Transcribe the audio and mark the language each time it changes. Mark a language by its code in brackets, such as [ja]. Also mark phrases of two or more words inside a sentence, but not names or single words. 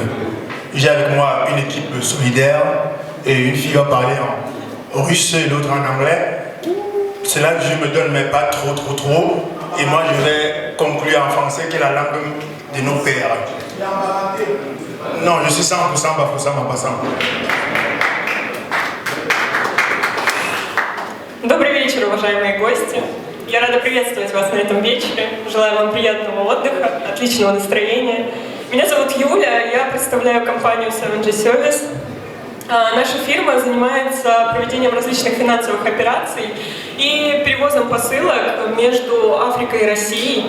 [fr] J'ai avec moi une équipe solidaire et une fille va parler en russe et l'autre en anglais. C'est là que je me donne, mais pas trop. Et moi, je vais conclure en français, qui est la langue de nos pères. Non, je suis 100% Bafoussam Mapasam. [ru] Добрый вечер, уважаемые гости. Я рада приветствовать вас на этом вечере. Желаю вам приятного отдыха, отличного настроения. Меня зовут Юля, я представляю компанию 7G Service. Наша фирма занимается проведением различных финансовых операций и перевозом посылок между Африкой и Россией.